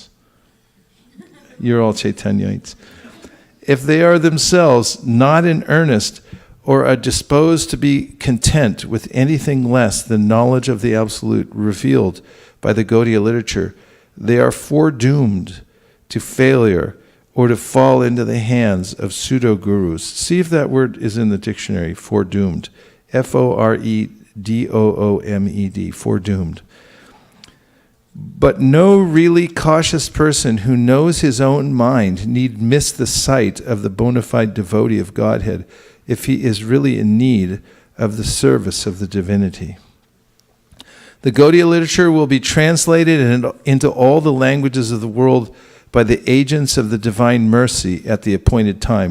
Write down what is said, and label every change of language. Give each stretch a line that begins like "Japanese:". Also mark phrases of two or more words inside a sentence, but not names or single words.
English: You're all Chaitanyites. If they are themselves not in earnest or are disposed to be content with anything less than knowledge of the Absolute revealed by the Gaudiya literature, they are foredoomed to failure or to fall into the hands of pseudo-gurus. See if that word is in the dictionary, foredoomed. F-O-R-E-D-O-O-M-E-D, foredoomed. But no really cautious person who knows his own mind need miss the sight of the bona fide devotee of Godhead if he is really in need of the service of the divinity. The Gaudiya literature will be translated into all the languages of the world by the agents of the divine mercy at the appointed time.